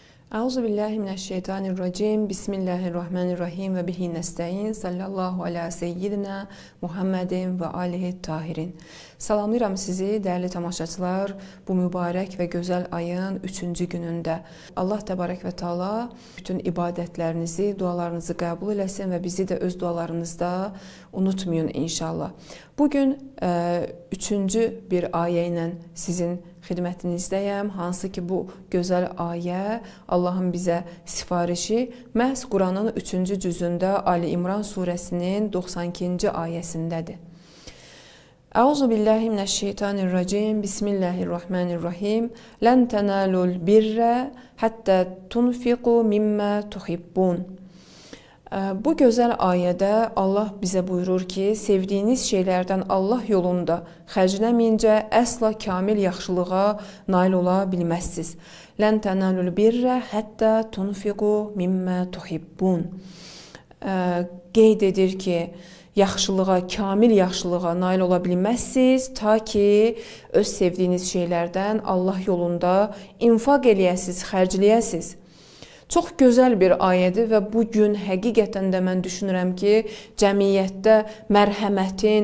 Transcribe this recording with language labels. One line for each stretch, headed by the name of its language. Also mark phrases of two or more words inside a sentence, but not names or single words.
Arabic: أعوذ بالله من الشيطان الرجيم. بسم الله الرحمن الرحيم وبه نستعين. صلى الله على سيدنا محمد وآله الطاهرين.
Azerbaijani: Salamlayıram sizi, değerli tamaşaçılar, bu mübarək və gözəl ayın 3-cü günündə. Allah təbarək və Teala bütün ibadətlərinizi, dualarınızı qəbul eləsin və bizi də öz dualarınızda unutmayın inşallah. Bugün 3-cü bir ayə ilə sizin xidmətinizdəyəm. Hansı ki bu gözəl ayə Allahın bizə sifarişi məhz Quranın 3-cü cüzündə Ali İmran surəsinin 92-ci ayəsindədir.
Arabic: أعوذ بالله من الشيطان الرجيم. بسم الله الرحمن الرحيم. لن تنالوا البر حتى تنفقوا مما تحبون.
Azerbaijani: Bu gözəl ayədə Allah bizə buyurur ki, sevdiyiniz şeylərdən Allah yolunda xərcləməyincə əsla kamil yaxşılığa nail ola bilməzsiniz.
Arabic: لن تنالوا البر حتى تنفقوا مما تحبون.
Azerbaijani: Qeyd edir ki, yaxşılığa, kamil yaxşılığa nail ola bilməzsiniz, ta ki öz sevdiyiniz şeylərdən Allah yolunda infaq eləyəsiniz, xərcləyəsiniz. Çox gözəl bir ayədir və bu gün həqiqətən də mən düşünürəm ki, cəmiyyətdə mərhəmətin,